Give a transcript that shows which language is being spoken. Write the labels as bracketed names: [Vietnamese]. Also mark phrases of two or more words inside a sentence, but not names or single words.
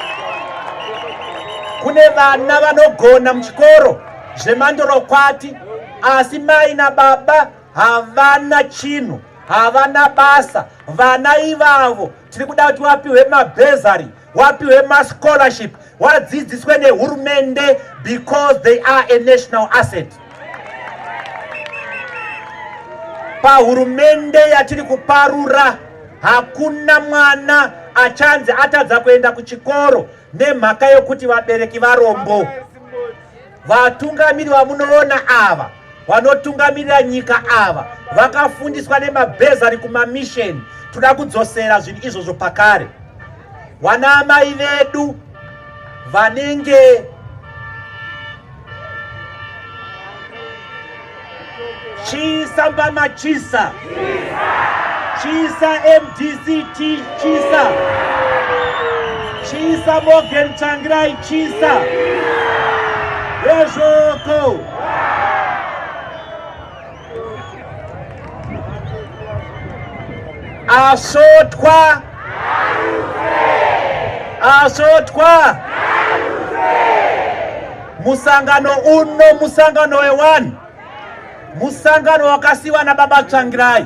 [Shona] Kune vana vanogona muchikoro zvemandorokwati, asi mai na baba havana chinhu, havana basa. Vana ivavo tiri kuda kuti vapiwe mabhezari, vapiwe mascholarship, vadzidziswe nehurumende, [English] because they are a national asset. [Shona] Pahurumende yatiri kuparura hakuna mwana achanzi atadza kuenda kuchikoro nemhaka yokuti vabereki varombo. Vatungamiri vamunoona ava vanotungamirira nyika ava vakafundiswa nemabhezari kumamisheni. Toda kudzosera zvinhu izvozvo pakare. Vana amai vedu vanenge Chisa Mbama Chisa, Chisa MDCT Chisa, Chisa Morgan Changrai Chisa, Rejoko, Asotwa, Asotwa, Musangano uno, Musangano ewan, Musangano wakasiwa na baba Changirai.